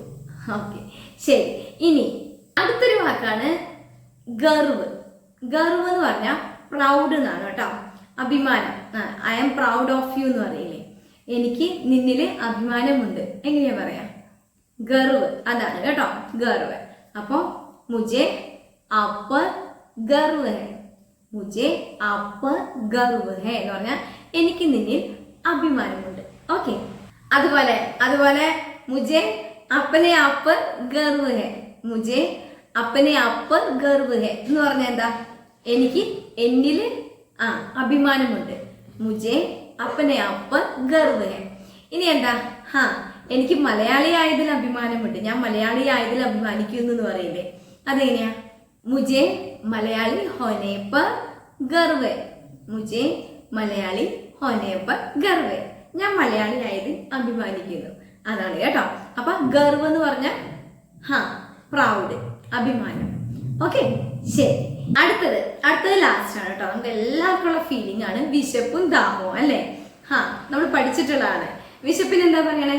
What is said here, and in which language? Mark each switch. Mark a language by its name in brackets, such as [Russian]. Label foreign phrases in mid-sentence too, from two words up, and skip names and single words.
[Malayalam] ഓക്കെ, ശരി. ഇനി അടുത്തൊരു വാക്കാണ് ഗർവ്. ഗർവ് എന്ന് പറഞ്ഞാൽ പ്രൗഡ് എന്നാണ് കേട്ടോ, അഭിമാനം. [English] I am proud of you [Malayalam] എന്ന് പറയില്ലേ, എനിക്ക് നിന്നില് അഭിമാനമുണ്ട്, എങ്ങനെയാ പറയാ? ഗർവ്, അതാണ് കേട്ടോ, ഗർവ്. അപ്പൊ [Hindi] मुझे आप पर गर्व है, मुझे आप पर गर्व है [Malayalam] എന്ന് പറഞ്ഞാൽ എനിക്ക് നിന്നിൽ അഭിമാനമുണ്ട്. ഓക്കെ, അതുപോലെ [Hindi] मुझे अपने आप पर गर्व है, मुझे अपने आप पर गर्व है [Malayalam] എന്ന് പറഞ്ഞാൽ എന്താ? എനിക്ക് എന്നിൽ അഭിമാനമുണ്ട്. [Hindi] मुझे अपने आप पर गर्व है. [Malayalam] ഇനി എന്താ? എനിക്ക് മലയാളി ആയതിൽ അഭിമാനമുണ്ട്, ഞാൻ മലയാളി ആയതിൽ അഭിമാനിക്കുന്നു എന്ന് പറയില്ലേ, അതെങ്ങനെയാ? [Hindi] मुझे मलयाली होने पर गर्व है, मुझे मलयाली होने पर गर्व है, [Malayalam] ഞാൻ മലയാളി ആയതിൽ അഭിമാനിക്കുന്നു, അതാണ് കേട്ടോ. അപ്പൊ ഗർവ് എന്ന് പറഞ്ഞ പ്രൗഡ്, അഭിമാനം. ഓക്കെ, ശരി. അടുത്തത് ലാസ്റ്റ് ആണ് കേട്ടോ. നമുക്ക് എല്ലാവർക്കും ഉള്ള ഫീലിംഗ് ആണ് വിശപ്പും ദാഹവും, അല്ലേ? നമ്മൾ പഠിച്ചിട്ടുള്ളതാണ്. വിശപ്പിന് എന്താ പറയണേ?